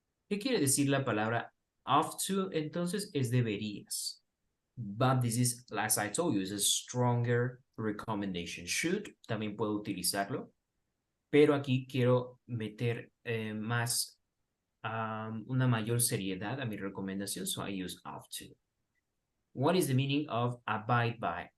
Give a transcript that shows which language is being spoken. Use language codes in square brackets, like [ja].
[es] ¿Qué quiere decir la palabra have to? Entonces es deberías. [en] But this is, as I told you, is a stronger recommendation. [es] Should, también puedo utilizarlo. Pero aquí quiero meter más, una mayor seriedad a mi recomendación. [en] So I use have to. What is the meaning of abide by?